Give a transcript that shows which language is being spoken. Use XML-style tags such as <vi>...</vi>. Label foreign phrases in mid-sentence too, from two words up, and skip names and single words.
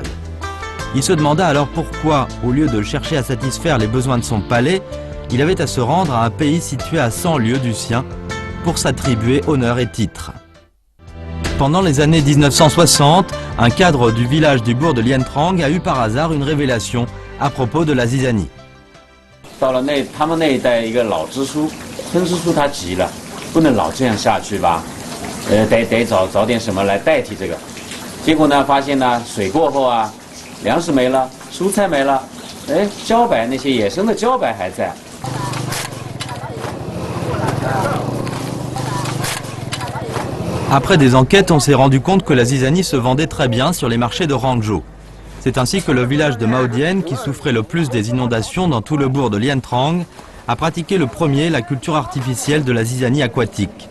<fr>Il se demanda alors pourquoi, au lieu de chercher à satisfaire les besoins de son palais, il avait à se rendre à un pays situé à 100 lieues du sien pour s'attribuer honneur et titre. Pendant les années 1960, un cadre du village du bourg de Lien Trang a eu par hasard une révélation à propos de la zizanie.</fr> <zh>到了他们那一代一个老支书，村支书他急了，不能老这样下去吧，得找点什么来代替这个。结果呢，发现呢，水过后啊，粮食没了，蔬菜没了，茭白那些野生的茭白还在。</zh> <fr>Après des enquêtes, on s'est rendu compte que la zizanie se vendait très bien sur les marchés de Hangzhou. C'est ainsi que le village de Maodian, qui souffrait le plus des inondations dans tout le bourg de Lien Trang, a pratiqué le premier la culture artificielle de la zizanie aquatique.</fr>